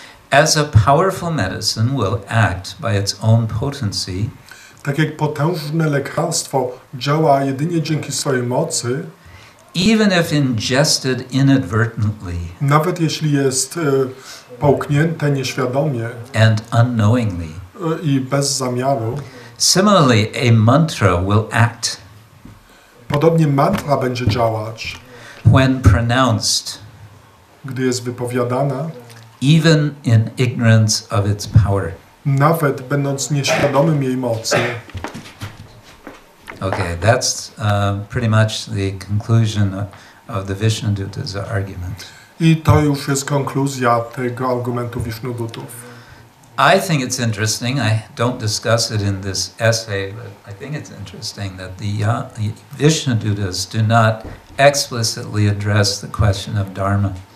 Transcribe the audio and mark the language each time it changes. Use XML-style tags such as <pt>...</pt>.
<en>As a powerful medicine will act by its own potency,</en> <pl>tak jak potężne lekarstwo działa jedynie dzięki swojej mocy,</pl> <en>even if ingested inadvertently,</en> <pl>nawet jeśli jest połknięte nieświadomie</pl> <en>and unknowingly,</en> <pl>i bez zamiaru,</pl> <en>similarly a mantra will act</en> <pl>podobnie mantra będzie działać,</pl> <en>when pronounced,</en> <pl>gdy jest wypowiadana,</pl> <en>even in ignorance of its power.</en> <pl>nawet będąc nieświadomym jej mocy.</pl> <en>Okay, that's pretty much the conclusion of the Vishnuduta's argument.</en> <pl>I to już jest konkluzja tego argumentu Vishnudutów.</pl> <en>I think it's interesting, I don't discuss it in this essay, but I think it's interesting that the Vishnudutas do not explicitly address the question of dharma.</en>